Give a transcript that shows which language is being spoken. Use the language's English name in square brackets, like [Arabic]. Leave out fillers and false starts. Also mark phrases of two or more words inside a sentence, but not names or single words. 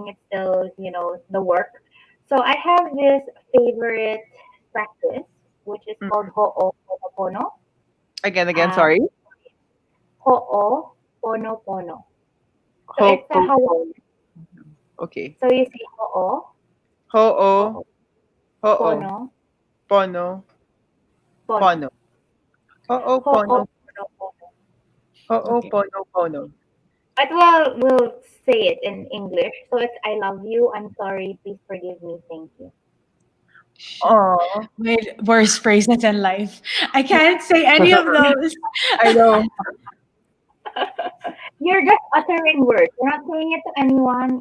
[English] It's still, the work. So I have this favorite practice, which is Mm. called Ho'oponopono. Again, Um, sorry. Ho'oponopono. So Ho, it's a ho, Hawaiian. okay. So you say Ho'o, Ho, ho, Pono, pono, Pono. pono. Ho, pono, Ho'oponopono. ho, Okay. pono. But we'll say it in English. So it's I love you, I'm sorry, please forgive me, thank you. Oh, My worst phrases in life. I can't say any of those. I know. You're just uttering words. You're not saying it to anyone.